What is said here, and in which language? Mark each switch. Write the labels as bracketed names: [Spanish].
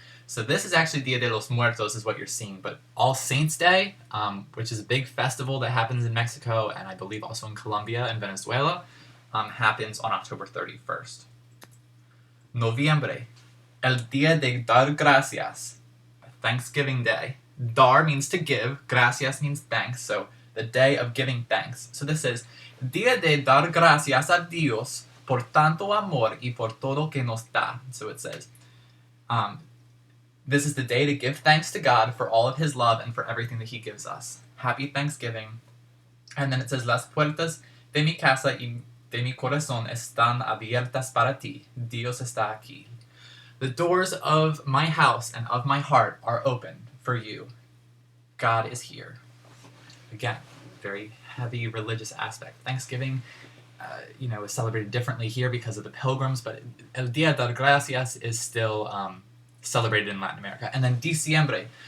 [English] So this is actually Dia de los Muertos is what you're seeing, but All Saints Day, which is a big festival that happens in Mexico and I believe also in Colombia and Venezuela, happens on October 31st. [Spanish] Noviembre, El Dia de Dar Gracias, [English] Thanksgiving Day. Dar means to give, gracias means thanks, so the day of giving thanks. So this is [Spanish] Dia de Dar Gracias a Dios por tanto amor y por todo que nos da. [English] So it says, this is the day to give thanks to God for all of His love and for everything that He gives us. Happy Thanksgiving. And then it says, [Spanish] Las puertas de mi casa y de mi corazón están abiertas para ti. Dios está aquí. [English] The doors of my house and of my heart are open for you. God is here. Again, very heavy religious aspect. Thanksgiving, is celebrated differently here because of the pilgrims, but [Spanish] El Dia de Gracias [English] is still celebrated in Latin America. And then Diciembre.